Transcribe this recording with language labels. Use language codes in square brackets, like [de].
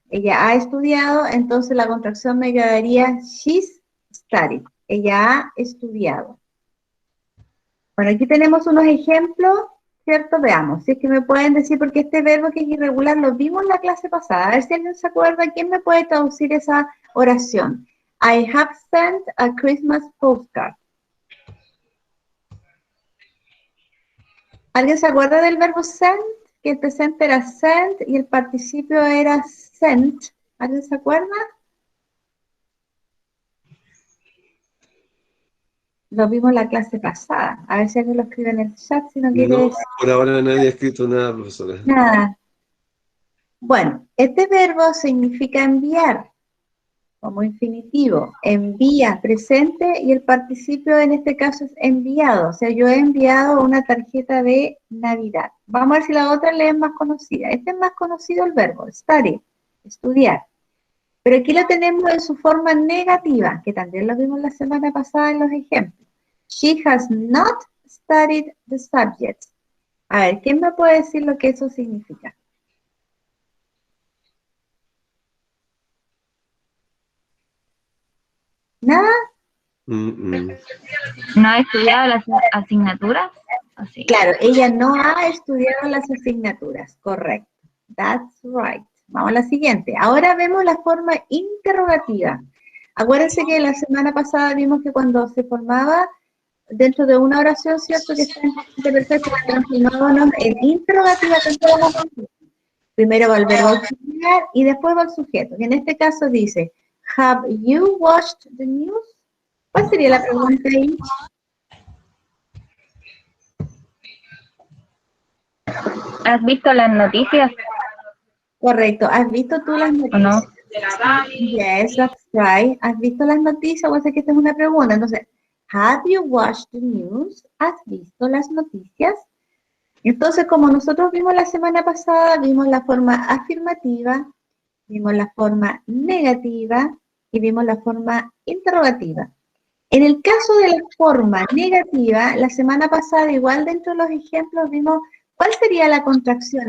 [es] Ella ha estudiado, entonces la contracción me quedaría [en] she's studied. [es] Ella ha estudiado. Bueno, aquí tenemos unos ejemplos, ¿cierto? Veamos, si es que me pueden decir, porque este verbo que es irregular lo vimos en la clase pasada. A ver si alguien se acuerda, ¿quién me puede traducir esa oración? [en] I have sent a Christmas postcard. [es] ¿Alguien se acuerda del verbo send? Que el presente era sent y el participio era sent. ¿Alguien se acuerda? Lo vimos en la clase pasada. A ver si alguien lo escribe en el chat si no quiere No, decir por ahora nadie ha escrito nada, profesora. nada. Bueno, este verbo significa enviar, como infinitivo. Envía, presente, y el participio en este caso es enviado. O sea, yo he enviado una tarjeta de Navidad. Vamos a ver si la otra le es más conocida. Este es más conocido el verbo, study, estudiar. Pero aquí lo tenemos en su forma negativa, que también lo vimos la semana pasada en los ejemplos. [en] She has not studied the subjects. [es] A ver, ¿quién me puede decir lo que eso significa? ¿Nada? ¿No ha estudiado las asignaturas? Así. Claro, ella no ha estudiado las asignaturas, correcto. [en] That's right. [es] Vamos a la siguiente. Ahora vemos la forma interrogativa. Acuérdense que la semana pasada vimos que cuando se formaba dentro de una oración, ¿cierto? Que está en perfecto, que nos formábamos en interrogativa. Primero va el verbo auxiliar y después va el sujeto. Y en este caso dice, [en] have you watched the news? [es] ¿Cuál sería la pregunta ahí? ¿Has visto las noticias Correcto. ¿Has visto tú las o no? [en] noticias? Yes, that's right. [es] ¿Has visto las noticias? O sea que esta es una pregunta. [en] Entonces, have you watched the news? [es] ¿Has visto las noticias? Entonces, como nosotros vimos la semana pasada, vimos la forma afirmativa, vimos la forma negativa y vimos la forma interrogativa. En el caso de la forma negativa, la semana pasada, igual dentro de los ejemplos, vimos cuál sería la contracción.